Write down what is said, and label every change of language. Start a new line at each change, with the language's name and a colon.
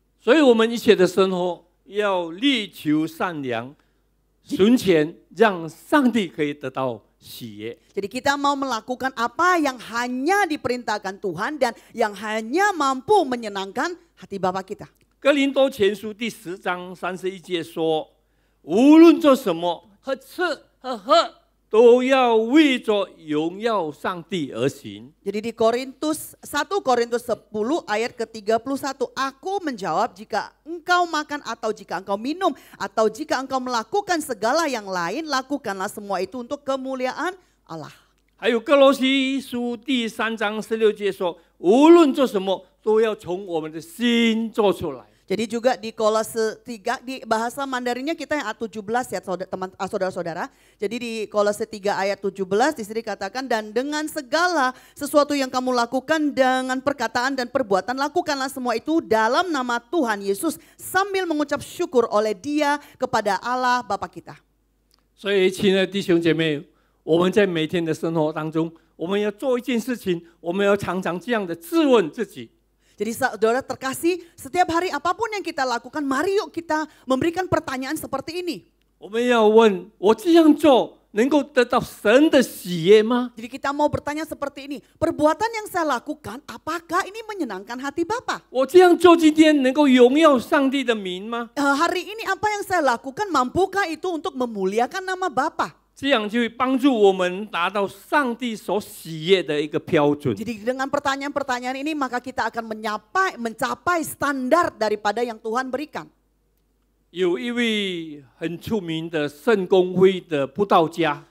Chinese: 所以，我们一切的生活要力求善良、纯全，让上帝可以得到喜悦。
Indonesian: Jadi kita mau melakukan apa yang hanya diperintahkan Tuhan dan yang hanya mampu menyenangkan hati Bapa kita.
Chinese: 哥林多前书第10章31节说：“无论做什么，和吃和喝，都要为着荣耀上帝而行。”
Indonesian: Jadi di 1 Korintus 10 ayat ke-31, aku menjawab jika engkau makan atau jika engkau minum atau jika engkau melakukan segala yang lain, lakukanlah semua itu untuk kemuliaan Allah.
Chinese: 还有哥罗西书第3章16节说：“无论做什么，都要从我们的心做出来。”
Indonesian: Jadi juga di Kolose 3, di bahasa Mandarinnya kita yang ayat 17 ya saudara-saudara. Jadi di Kolose 3 ayat 17 di sini katakan, dan dengan segala sesuatu yang kamu lakukan dengan perkataan dan perbuatan, lakukanlah semua itu dalam nama Tuhan Yesus sambil mengucap syukur oleh Dia kepada Allah Bapa kita.
Chinese: 所以，亲爱的弟兄姐妹，我们在每天的生活当中，我们要做一件事情，我们要常常这样的自问自己。
Indonesian: Jadi saudara terkasih, setiap hari apapun yang kita lakukan, mari yuk kita memberikan pertanyaan seperti ini.
Chinese: 我们要问：我这样做能够得到神的喜悦吗？
Indonesian: Jadi kita mau bertanya seperti ini, perbuatan yang saya lakukan apakah ini menyenangkan hati Bapa?
Chinese: 我这样做今天能够荣耀上帝的名吗？
Indonesian: Hari ini apa yang saya lakukan mampukah itu untuk memuliakan nama Bapa?
Chinese: 这样就会帮助我们达到上帝所喜悦的一个标准。
Indonesian: Jadi dengan pertanyaan-pertanyaan ini maka kita akan mencapai standar daripada yang Tuhan berikan.
Chinese: 有一位很出名的圣公会的布道家，